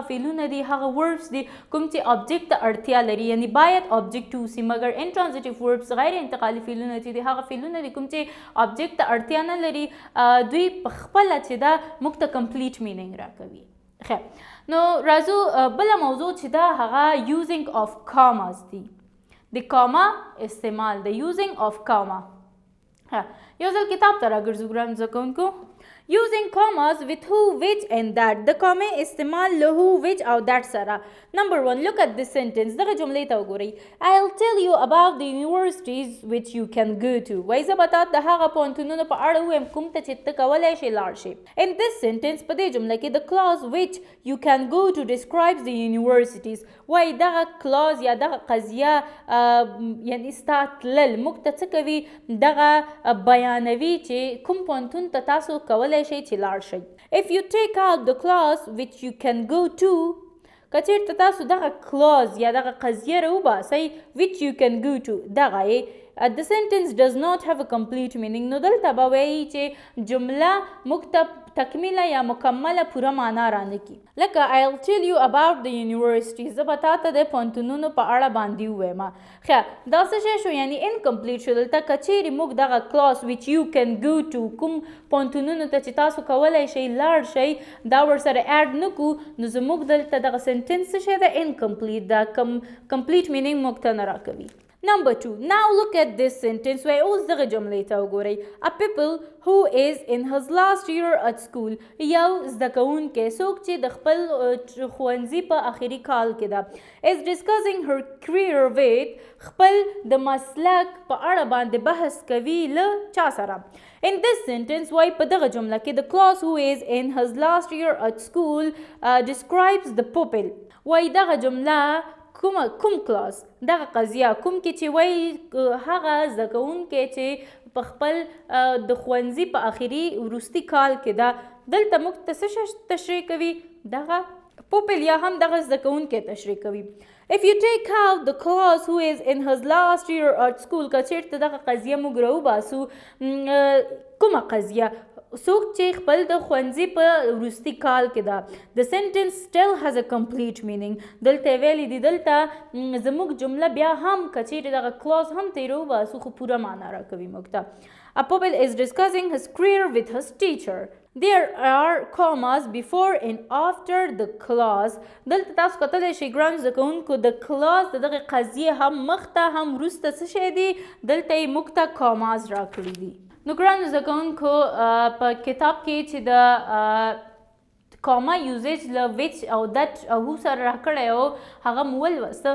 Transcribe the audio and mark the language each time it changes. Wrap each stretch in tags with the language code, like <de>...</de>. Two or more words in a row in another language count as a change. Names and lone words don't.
<ps>فعلونه دي هغه وربز دي کوم چې آبجیکټ ته اړتیا لري یعنې باید آبجیکټ اوسي مګر</ps> <en>intransitive verbs</en> <ps>غیر انتقالي فعلونه چې دي هغه فعلونه دي کوم چې آبجیکټ ته اړتیا نه لري دوی په خپله چې دا موږ ته</ps> <en>complete meaning</en> <ps>راکوي خیر نو راځو بله موضوع چې دا هغه</ps> <en>using of commas</en> <ps>دي د کاما استعمال د</ps> <en>using of comma</en> <ps>یو ځل کتاب ته راګرځو ګرانو زده کوونکو</ps> <en>Using commas with who, which and that.</en> <ps>د کامې استعمال له</ps> <en>who, which او that سره. Number 1. Look at this sentence.</en> <ps>دغه جملې ته وګورئ.</ps> <en>I'll tell you about the universities which you can go to.</en> <ps>وایي زه به تاته د هغه پوهنتونونو په اړه ووایم کوم ته چې ته کولی شې لاړ شې.</ps> <en>In this sentence</en> <ps>په دې جمله کې</ps> <en>the clause which you can go to describes the universities.</en> <ps>وایي دغه clause یا دغه قضیه یعنې ستا تلل موږ ته څه کوي دغه بیانوي چې کوم پوهنتون ته تاسو کولی شئ چې لاړ شئ.</ps> <en>If you take out the clause which you can go to</en> <ps>که چېرته تاسو دغه clause یا دغه قضیه راوباسئ</ps> <en>which you can go to</en> <ps>دغه یې</ps> <en>the sentence does not have a complete meaning</en> <ps>نو دلته به وایي چې جمله موږ ته تکمیله یا مکمله پوره معنا رانه کړي لکه</ps> <en>I'll tell you about the university</en> <ps>زه به تاته د پوهنتونونو په اړه باندې ووایم ښه دا څه شی شو یعنې انکمپلیټ شو دلته که چیرې موږ دغه</ps> <en>clause which you can go to</en> <ps>کوم پوهنتونونو ته چې تاسو کولی شئ لاړ شئ دا ورسره اډ نه کړو نو زموږ دلته دغه سنټنس څه شی ده انکمپلیټ ده</ps> <en>complete meaning</en> <ps>موږ ته نه راکوي.</ps> <en>Number 2. Now look at this sentence where</en> <ps>اوس دغه جملې ته وګورئ.</ps> <en>A people who is in his last year at school</en> <ps>یو زده کوونکی څوک چې د خپل ښوونځي په آخري کال کې ده</ps> <en>is discussing her career with</en> <ps>خپل د مسلک په اړه باندې بحث کوي له چا سره.</ps> <en>In this sentence</en> <ps>وایي په دغه جمله کې</ps> <en>the clause who is in his last year at school describes the pupil</en> <ps>وایي دغه جمله کوم کلاس دغه قضیه کوم کې چې وایي هغه زده کوونکی چې په خپل د ښوونځي په آخري وروستي کال کې ده دلته موږ ته څه تشریح کوي دغه پوپل یا هم دغه زده کوونکی تشریح کوي.</ps> <en>If you take out the clause who is in his last year at school</en> <ps>که چېرته دغه قضیه موږ راوباسو کومه قضیه څوک چې خپل د ښوونځي په وروستي کال کې ده</ps> <en>the sentence still has a complete meaning</en> <ps>دلته ویلي دي دلته زموږ جمله بیا هم که چیرې دغه clause هم ترې راوباسو خو پوره معنا راکوي موږ ته.</ps> <en>A pupil is discussing his career with his teacher. There are commas before and after the clause.</en> <ps>دلته تاسو کتلی شئ ګرانو زده کوونکو د clause د دغې قضیې هم مخته هم وروسته څه شی دي دلته یې موږ ته commas راکړي دي. نو ګرانو زده کوونکو په کتاب کې چې د کاما یوزیج له ویچ او دټ او هو سره راکړی و هغه مو ولوسته.</ps>